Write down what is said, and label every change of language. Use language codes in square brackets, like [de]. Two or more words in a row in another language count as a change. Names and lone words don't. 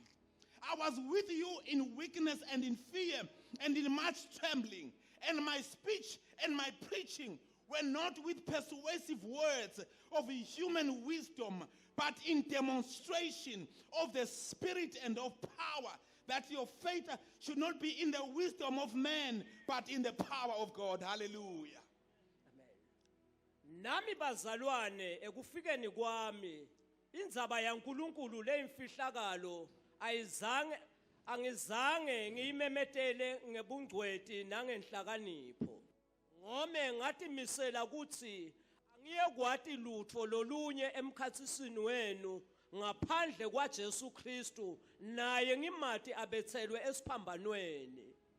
[en] I was with you in weakness and in fear and in much trembling, and my speech and my preaching were not with persuasive words of human wisdom, but in demonstration of the Spirit and of power, that your faith should not be in the wisdom of man, but in the power of God. Hallelujah. [ss] Nami bazalwane ekufikeni kwami indzaba yaNkulunkulu leyimfihlakalo angizange ngiyimemetele ngebungcweti nangenhlakanipho ngome ngathi misela ukuthi angiyekwati lutho lolunye emkhathisini wenu ngaphandle kwaJesu Kristu naye ngimathi abethelwe esiphambanweni